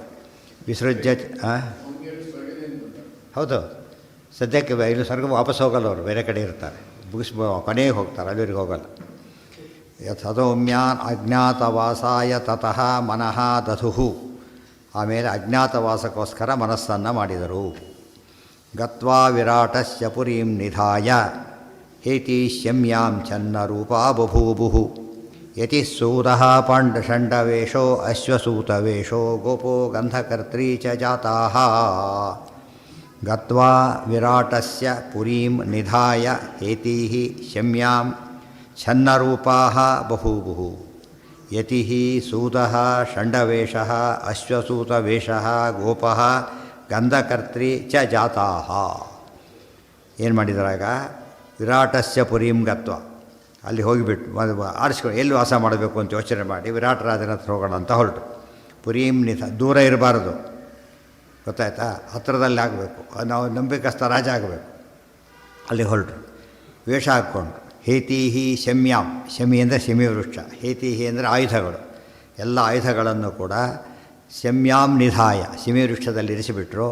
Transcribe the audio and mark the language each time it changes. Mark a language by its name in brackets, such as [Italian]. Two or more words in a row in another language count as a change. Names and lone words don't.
[Kannada] ವಿಸೃಜ್ಯ ಹೌದು, ಸದ್ಯಕ್ಕೆ ಇಲ್ಲಿ ಸ್ವರ್ಗ ವಾಪಸ್ ಹೋಗಲ್ಲ, ಅವರು ಬೇರೆ ಕಡೆ ಇರ್ತಾರೆ, ಕೊನೆಗೆ ಹೋಗ್ತಾರೆ, ಅಲ್ಲಿವರೆಗೆ ಹೋಗಲ್ಲ. [Sanskrit] ಸಧೌಮ್ಯಾನ್ ಅಜ್ಞಾತವಾಸಾಯ ತತಃ ಮನಃ ದಧುಃ. [Kannada] ಆಮೇಲೆ ಅಜ್ಞಾತವಾಸಕ್ಕೋಸ್ಕರ ಮನಸ್ಸನ್ನು ಮಾಡಿದರು. [Sanskrit] ಗತ್ವಾ ವಿರಾಟಸ್ಯ ಪುರೀಂ ನಿಧಾಯ ಹೇತೀಶ್ಯಮ್ಯಾಂ ಛನ್ನರೂಪಾ ಬಭೂಬುಃ. ಯತಿಸ್ಸೂತಃ ಪಾಂಡಷಂಡವೇಷೋ ಅಶ್ವಸೂತವೇಷೋ ಗೋಪೋ ಗಂಧಕರ್ತ್ರೀ ಚ ಜಾತಾಃ. ಗತ್ವಾ ವಿರಾಟಸ್ಯ ಪುರೀಂ ನಿಧಾಯ ಹೇತೀಃ ಶಮ್ಯಾಂ ಛನ್ನರೂಪಾಃ ಬಭೂಬುಃ. ಯತಿಃ ಸೂತಃ ಷಂಡವೇಷಃ ಅಶ್ವಸೂತವೇಷಃ ಗೋಪಃ ಗಂಧಕರ್ತ್ರೀ ಚ ಜಾತಾಃ. [Kannada] ಏನು ಮಾಡಿದ್ರಾಗ, [Sanskrit] ವಿರಾಟಸ್ಯ ಪುರೀಂ ಗತ್ವ, [Kannada] ಅಲ್ಲಿ ಹೋಗಿಬಿಟ್ಟು ಆರಿಸ್ಕೊಂಡು ಎಲ್ಲಿ ವಾಸ ಮಾಡಬೇಕು ಅಂತ ಯೋಚನೆ ಮಾಡಿ ವಿರಾಟರಾಜನ ಹತ್ರ ಹೋಗೋಣ ಅಂತ ಹೊರಟು. ಪುರೀಂ ದೂರ ಇರಬಾರ್ದು, ಗೊತ್ತಾಯ್ತಾ, ಹತ್ತಿರದಲ್ಲಿ ಆಗಬೇಕು, ನಾವು ನಂಬಿಕಸ್ಥ ರಾಜ ಆಗಬೇಕು. ಅಲ್ಲಿ ಹೊರಟರು, ವೇಷ ಹಾಕ್ಕೊಂಡು. [Sanskrit] ಹೇತೀಹಿ ಶಮ್ಯಾಂ, [Kannada] ಶಮಿ ಅಂದರೆ ಶಮಿ ವೃಕ್ಷ, ಹೇತೀಹಿ ಅಂದರೆ ಆಯುಧಗಳು, ಎಲ್ಲ ಆಯುಧಗಳನ್ನು ಕೂಡ [Sanskrit] ಶಮ್ಯಾಂ ನಿಧಾಯ [Kannada] ಶಮಿ ವೃಕ್ಷದಲ್ಲಿ ಇರಿಸಿಬಿಟ್ರು.